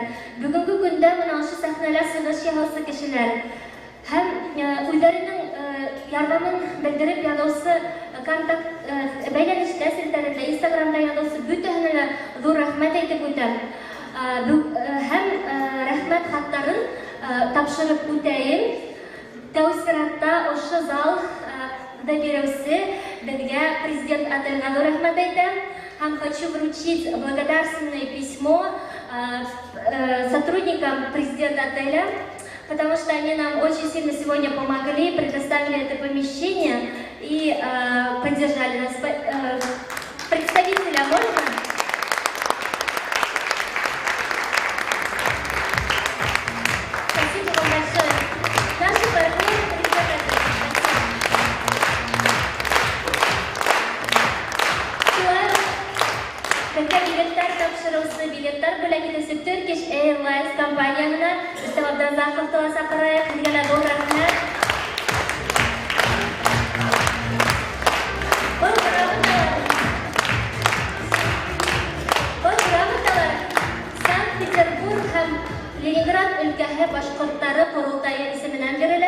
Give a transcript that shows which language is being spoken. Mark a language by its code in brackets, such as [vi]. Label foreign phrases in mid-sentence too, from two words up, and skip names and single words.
[ba] Бөгөнгө көндә менә ошо сәхнәлә сығыш яһаусы кешеләр һәм үҙҙәренең ярҙамын белдереп яҙыусы бәйләнештә селтәрендә, Инстаграмда яҙыусы бөтәһенә лә ҙур рәхмәт әйтеп үтәм. Һәм рәхмәт хаттарын тапшырып үтәйем. Тәү сиратта ошо залда биреүсе беҙгә президент Отельға ҙур рәхмәт әйтәм. [ru] Һәм хочу вручить благодарственное письмо сотрудникам президента отеля, потому что они нам очень сильно сегодня помогли, предоставили это помещение и поддержали нас. Представителя можно? Спасибо вам большое. Наши партнеры, [ba] Безгә билеттар тапшырыусы, билеттар бүләк итүсе Turkish Airlines компанияһына Рөстәм Абдразаковты саҡырайыҡ. Һеҙгә лә ҙур рәхмәт. Был грамоталар Санкт-Петербург һәм Ленинград өлкәһе башҡорттары ҡоролтайы исеменән бирелә.